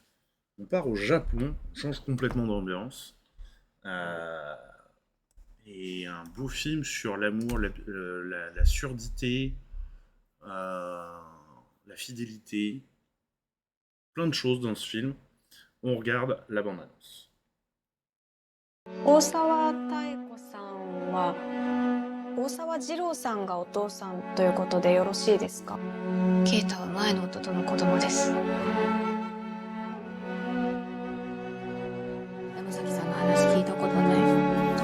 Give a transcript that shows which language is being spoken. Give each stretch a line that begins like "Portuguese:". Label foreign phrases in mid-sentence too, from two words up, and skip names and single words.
French: On part au Japon, on change complètement d'ambiance. Et un beau film sur l'amour, la surdité, la fidélité. Plein de choses dans ce film. On regarde la bande-annonce.
Japanese: 大沢妙子さんは大沢二郎さんがお父さんということでよろしいですか？ケイタは前の夫との子供です。山崎さんの話聞いたことない。